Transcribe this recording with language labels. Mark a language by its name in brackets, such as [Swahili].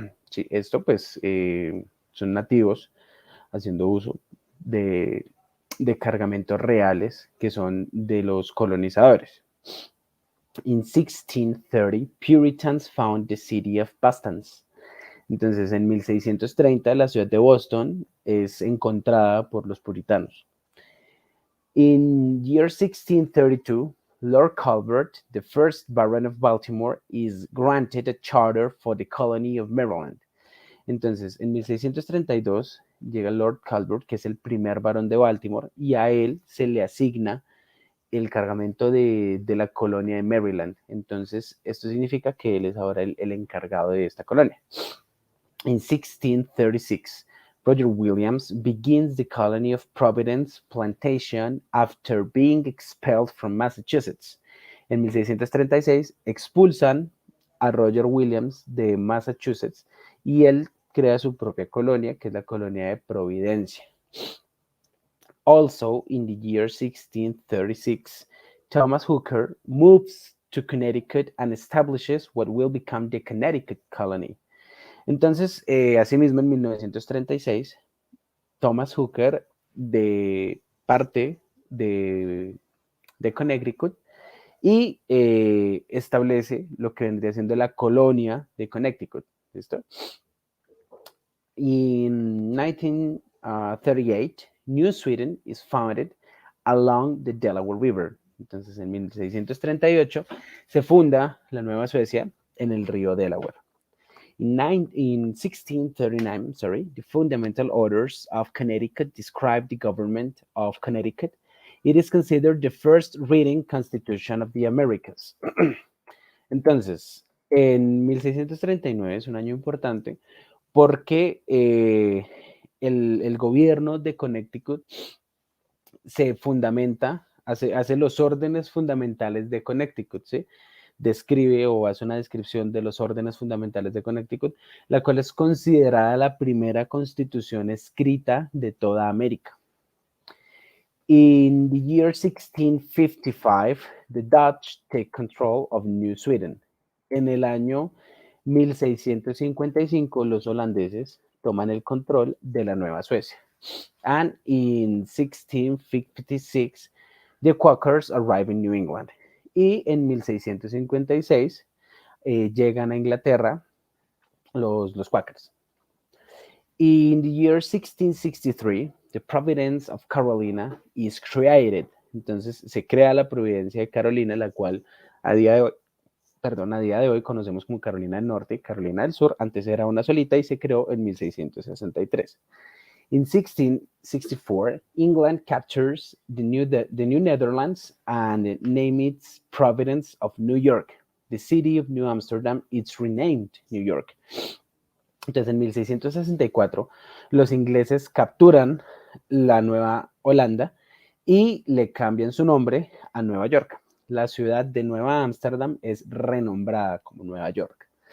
[Spanish] Sí, esto pues son nativos haciendo uso de cargamentos reales que son de los colonizadores. [English] In 1630, Puritans found the city of Boston. [Spanish] Entonces, en 1630, la ciudad de Boston es encontrada por los puritanos. [English] In year 1632, Lord Colbert, the first Baron of Baltimore, is granted a charter for the colony of Maryland. [Spanish] Entonces, en 1632 llega Lord Colbert, que es el primer barón de Baltimore, y a él se le asigna el cargamento de la colonia de Maryland. Entonces, esto significa que él es ahora el encargado de esta colonia. [English] In 1636, Roger Williams begins the colony of Providence Plantation after being expelled from Massachusetts. [Spanish] En 1636 expulsan a Roger Williams de Massachusetts y él crea su propia colonia, que es la colonia de Providencia. [English] Also, in the year 1636, Thomas Hooker moves to Connecticut and establishes what will become the Connecticut Colony. [Spanish] Entonces, asimismo, en 1936, Thomas Hooker de parte de Connecticut y establece lo que vendría siendo la colonia de Connecticut. ¿Listo? [English] In 1938, New Sweden is founded along the Delaware River. [Spanish] Entonces, en 1638 se funda la Nueva Suecia en el río Delaware. [English] In 1639, the fundamental orders of Connecticut describe the government of Connecticut. It is considered the first written constitution of the Americas. [Spanish] Entonces, en 1639 es un año importante porque el gobierno de Connecticut se fundamenta, hace los órdenes fundamentales de Connecticut, ¿sí? Describe o hace una descripción de los órdenes fundamentales de Connecticut, la cual es considerada la primera constitución escrita de toda América. [English] In the year 1655, the Dutch take control of New Sweden. [Spanish] En el año 1655, los holandeses toman el control de la Nueva Suecia. [English] And in 1656, the Quakers arrive in New England. [Spanish] Y en 1656 llegan a Inglaterra los Quakers. [English] In the year 1663, the Providence of Carolina is created. [Spanish] Entonces se crea la Providencia de Carolina, la cual a día de hoy conocemos como Carolina del Norte y Carolina del Sur. Antes era una solita y se creó en 1663. [English] In 1664, England captures the New Netherlands and name it Providence of New York. The city of New Amsterdam is renamed New York. [Spanish] Entonces, en 1664, los ingleses capturan la Nueva Holanda y le cambian su nombre a Nueva York. La ciudad de Nueva Ámsterdam es renombrada como Nueva York.